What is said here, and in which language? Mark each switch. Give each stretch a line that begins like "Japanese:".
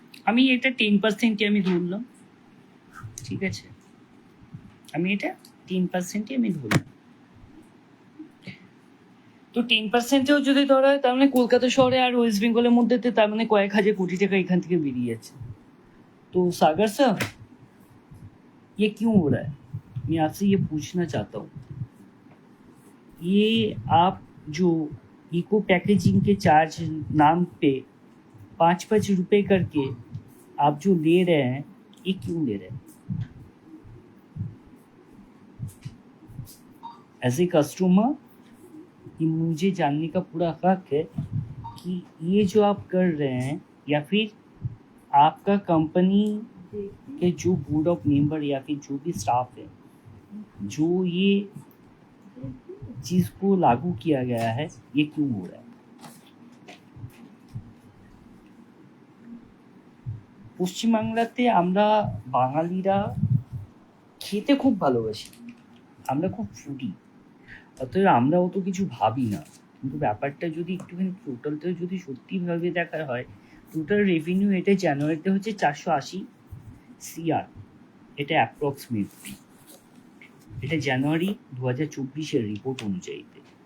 Bangla: আমি এটা 10%ই আমি ধরলাম, ঠিক আছে। আমি এটা 10%ই আমি ধরলাম। তো 10%এও যদি ধরা হয়, তার মানে কলকাতা শহরে আর ওয়েস্ট বেঙ্গলের মধ্যে তার মানে কয়েক হাজার কোটি টাকা এখান থেকে বেরিয়ে যাচ্ছে।
Hindi: तो सागर साहब, ये क्यों हो रहा है? मैं आपसे ये पूछना चाहता हूँ, ये आप जो इको पैकेजिंग के चार्ज नाम पे 5-5 रुपए करके आप जो ले रहे हैं, ये क्यों ले रहे हैं? एज ए कस्टमर कि मुझे जानने का पूरा हक है कि ये जो आप कर रहे हैं, या फिर आपका कंपनी के जो बोर्ड ऑफ मेंबर या फिर जो भी स्टाफ है, जो ये चीज को लागू किया गया है, ये क्यों हो रहा है?
Bangla: পশ্চিমবাংলাতে আমরা বাঙালিরা খেতে খুব ভালোবাসি, আমরা খুব ফুডি, অতএব আমরা অত কিছু ভাবি না। কিন্তু ব্যাপারটা যদি একটুখানি টোটালটা যদি সত্যিভাবে দেখা হয়, টোটাল রেভিনিউ এটা জানুয়ারিতে হচ্ছে 480 CR, এটা অ্যাপ্রক্সিমেটলি, এটা জানুয়ারি 2024-এর রিপোর্ট অনুযায়ীতে।